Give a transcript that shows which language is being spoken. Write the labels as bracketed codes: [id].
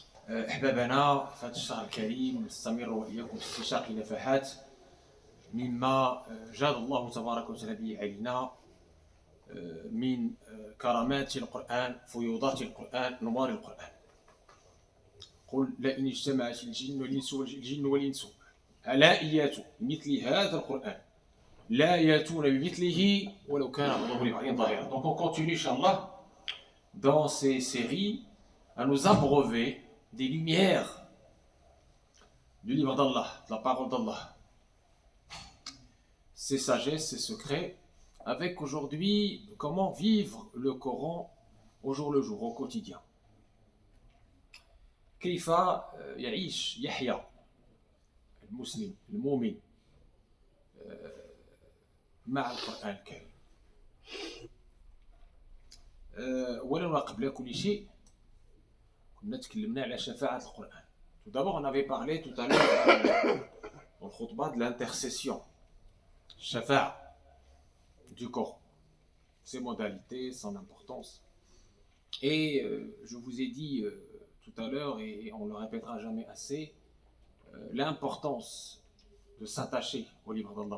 [ar] أحبابنا في هذا الشهر الكريم نستمر وإياكم في استشراق نفحات مما جاد الله تبارك وتعالى به علينا من كرامات القرآن، فيوضات القرآن، نوار القرآن. قل لئن اجتمعت الجن والإنس على أن ياتوا بمثل هذا القرآن لا ياتون بمثله ولو كان بعضهم لبعض ظهيرا. [fr] Donc on continue, Inch'Allah, dans ces séries à nous abreuver des lumières du livre d'Allah, de la parole d'Allah, ses sagesses, ses secrets, avec aujourd'hui comment vivre le Coran au jour le jour, au quotidien. [ar] كيف يعيش يحيى المسلم المؤمن مع القرآن الكريم. ولو قبل كل شيء كنا تكلمنا على شفاعة القرآن. [fr] Tout d'abord, on avait parlé tout à l'heure dans le khutbah de l'intercession, shafa'a du Coran, ses modalités, son importance. Et je vous ai dit tout à l'heure, et on ne le répétera jamais assez, l'importance de s'attacher au livre d'Allah.